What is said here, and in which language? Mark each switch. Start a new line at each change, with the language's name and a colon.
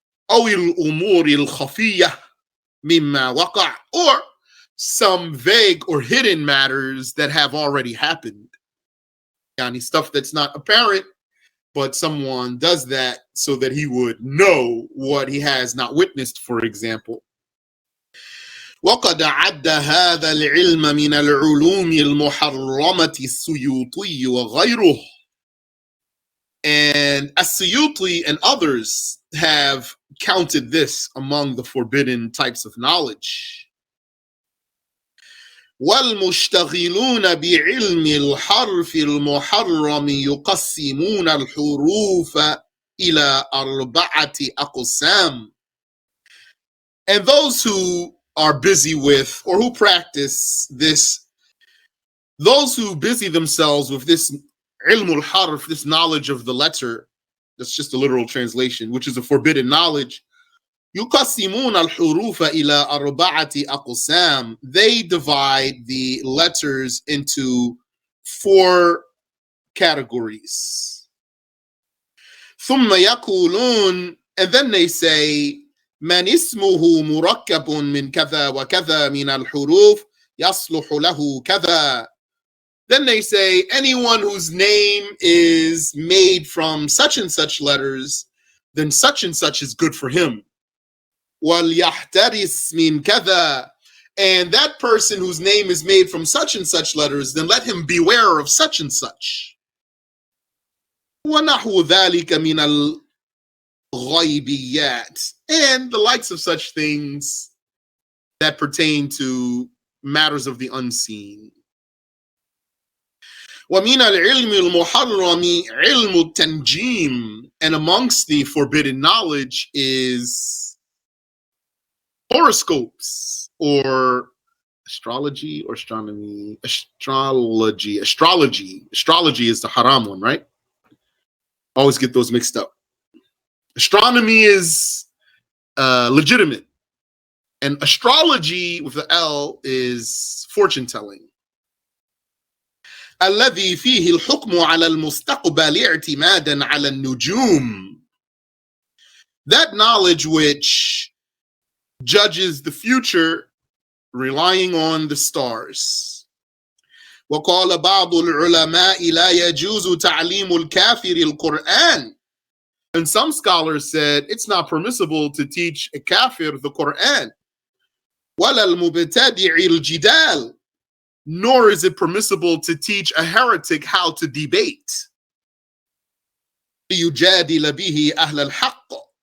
Arabic: أو الأمور الخفية مما وقع,
English: or some vague or hidden matters that have already happened. Yani stuff that's not apparent, but someone does that so that he would know what he has not witnessed, for example.
Arabic: وقد عد هذا العلم من العلوم المحرمة السيوطي وغيره.
English: And as-Suyuti and others have counted this among the forbidden types of knowledge.
Arabic: والمشتغلون بعلم الحرف المحرم يقسمون الحروف إلى 4 أقسام.
English: And those who are busy with, or who practice this, those who busy themselves with this ilmul harf, this knowledge of the letter, that's just a literal translation, which is a forbidden knowledge.
Arabic: يقسمون الحروف إلى 4 أقسام.
English: They divide the letters into 4 categories.
Arabic: ثم يقولون,
English: and then they say,
Arabic: من اسمه مركب من كذا وكذا من الحروف يصلح له كذا.
English: Then they say, anyone whose name is made from such and such letters, then such and such is good for him.
Arabic: وَلْيَحْتَرِسْ مِنْ كَذَا.
English: And that person whose name is made from such and such letters, then let him beware of such and such.
Arabic: وَنَحْوُ ذَلِكَ مِنَ الْغَيْبِيَّاتِ.
English: And the likes of such things that pertain to matters of the unseen.
Arabic: وَمِنَ الْعِلْمِ الْمُحَرَّمِ عِلْمُ التَّنْجِيمِ.
English: And amongst the forbidden knowledge is horoscopes, or astrology, or astronomy. Astrology is the haram one, right? Always get those mixed up. Astronomy is legitimate, and astrology with the L is fortune telling.
Arabic: الذي فيه الحكم على المستقبل اعتمادا على النجوم.
English: That knowledge which judges the future relying on the stars.
Arabic: وقال بعض العلماء لا يجوز تعليم الكافر القرآن.
English: And some scholars said it's not permissible to teach a kafir the Quran.
Arabic: ولا المبتدع الجدال.
English: Nor is it permissible to teach a heretic how to debate.
Arabic: ليجادل به أهل الحق.